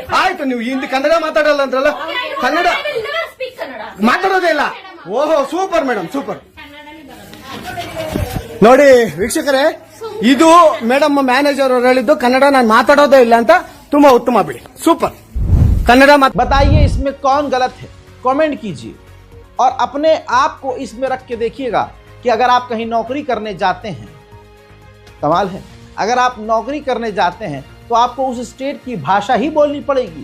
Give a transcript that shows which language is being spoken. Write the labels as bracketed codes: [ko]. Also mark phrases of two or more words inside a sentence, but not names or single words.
[kn] ಆಯ್ತು, ನೀವು ಹಿಂದಿ ಕನ್ನಡ ಮಾತಾಡಲ್ಲ ಅಂದ್ರಲ್ಲ, ಕನ್ನಡ ಮಾತಾಡೋದೇ ಇಲ್ಲ. ಓಹೋ, ಸೂಪರ್ ಮೇಡಮ್, ಸೂಪರ್. ನೋಡಿ ವೀಕ್ಷಕರೇ, ಇದು ಮೇಡಮ್ ಮ್ಯಾನೇಜರ್ ಅವರು ಹೇಳಿದ್ದು ಕನ್ನಡ ನಾನು ಮಾತಾಡೋದೇ ಇಲ್ಲ ಅಂತ. ತುಂಬಾ ಉತ್ತಮ ಬಿಡಿ, ಸೂಪರ್ कन्नड़ा मत। [hi] बताइए इसमें कौन गलत है, कमेंट कीजिए और अपने आप को इसमें रख के देखिएगा कि अगर आप कहीं नौकरी करने जाते हैं, कमाल है, अगर आप नौकरी करने जाते हैं तो आपको उस स्टेट की भाषा ही बोलनी पड़ेगी।